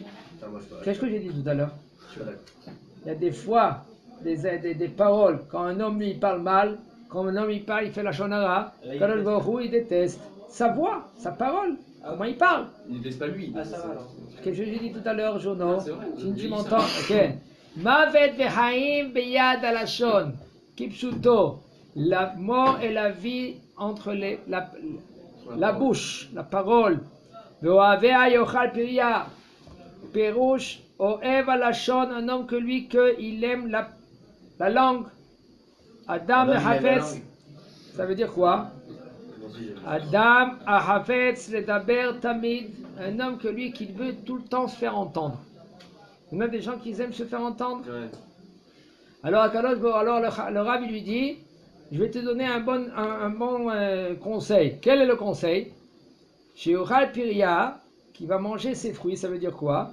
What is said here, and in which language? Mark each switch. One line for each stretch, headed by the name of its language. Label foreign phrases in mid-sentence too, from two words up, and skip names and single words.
French: Qu'est-ce que j'ai dit tout à l'heure? Il y a des fois des paroles, quand un homme lui parle mal, quand un homme il parle, il fait la shonara,
Hebrew: קדוש ברוך הוא,
French: il déteste sa voix, sa parole, comment il parle. Il déteste pas lui. Ah ça va alors. Qu'est-ce que j'ai dit tout à l'heure, Jono? Si tu m'entends, ok. Ça.
Hebrew: מוות וחיים ביד הלשון, כפשוטו,
French: la mort et la vie entre la bouche, la parole.
Hebrew: ואוהביה יאכל פריה, פירוש אוהב הלשון,
French: un homme que lui, qu'il aime la langue.
Hebrew: אדם חפץ,
French: ça veut dire quoi?
Hebrew: אדם חפץ לדבר תמיד,
French: un homme que lui, qu'il veut tout le temps se faire entendre. Il y a des gens qui aiment se faire entendre. Ouais. Alors, le Rav lui dit, je vais te donner un bon conseil. Quel est le conseil? Chez
Hebrew: יאכל פריה,
French: qui va manger ses fruits, ça veut dire quoi?